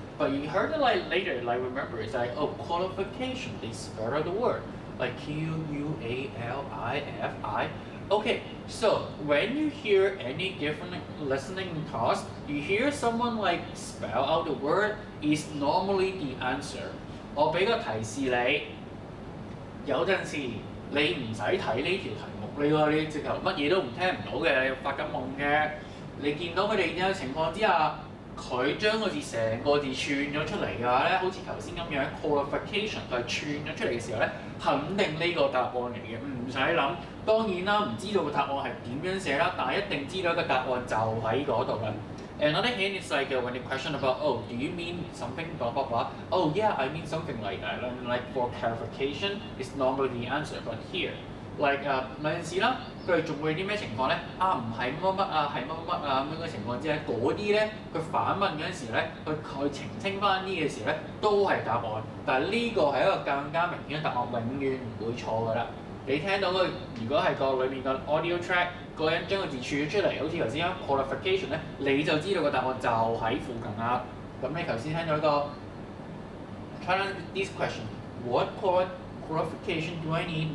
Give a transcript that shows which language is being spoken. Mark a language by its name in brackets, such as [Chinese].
[English] But you heard it like later, like remember it's like oh qualification, they spell out the word like QUALIFI. Okay, so when you hear any different listening task, you hear someone like spell out the word is normally the answer. [Cantonese] 我俾個提示你，有陣時你唔使睇呢條題目，你直頭乜嘢都唔聽唔到嘅，你發緊夢嘅，你見到佢哋有情況之下，佢將個字成個字串咗出嚟嘅話咧，好似頭先咁樣 qualification 佢係串咗出嚟嘅時候咧，肯定呢個答案嚟嘅，唔使諗。當然啦，唔知道個答案係點樣寫啦，但係一定知道一個答案就喺嗰度啦。 [English] Another hint is like when you question about, oh, do you mean something, blah, blah, blah. Oh, yeah, I mean something like that. And like for clarification, it's normally the answer. But here, like [Cantonese] 有陣時啦，佢哋仲會啲咩情況咧？啊，唔係乜乜啊，係乜乜啊咁樣嘅情況之下，嗰啲咧，佢反問嗰陣時咧，佢澄清翻啲嘅時咧，都係答案。但係呢個係一個更加明顯嘅答案，永遠唔會錯㗎啦。你聽到如果係個裏面個 audio track 嗰個人將個字串咗出嚟，好似頭先啱 qualification 咧，你就知道個答案就喺附近啦。咁你頭先聽到一個 [English] try to this question, what qualification do I need?